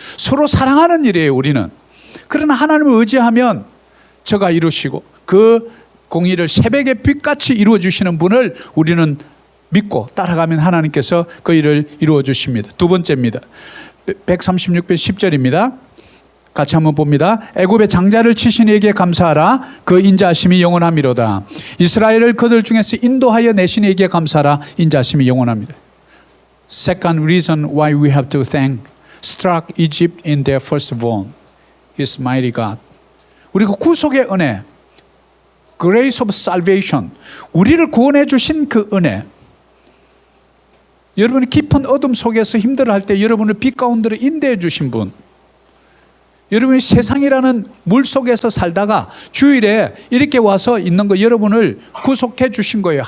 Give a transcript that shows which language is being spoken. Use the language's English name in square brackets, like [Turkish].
[Korean] 서로 사랑하는 일이에요, 우리는. 그러나 하나님을 의지하면 저가 이루시고 그 공의를 새벽의 빛같이 이루어 주시는 분을 우리는 믿고 따라가면 하나님께서 그 일을 이루어 주십니다. 두 번째입니다. 136편 10절입니다. 같이 한번 봅니다. 애굽의 장자를 치신 이에게 감사하라. 그 인자하심이 영원함이로다. 이스라엘을 그들 중에서 인도하여 내신 이에게 감사하라. 인자하심이 영원합니다. [English] Second reason why we have to thank struck Egypt in their firstborn, His mighty God. [Korean] 우리가 구속의 은혜, [English] grace of salvation, [Korean] 우리를 구원해 주신 그 은혜. 여러분이 깊은 어둠 속에서 힘들어할 때 여러분을 빛 가운데로 인도해 주신 분. 여러분이 세상이라는 물 속에서 살다가 주일에 이렇게 와서 있는 거 여러분을 구속해 주신 거예요.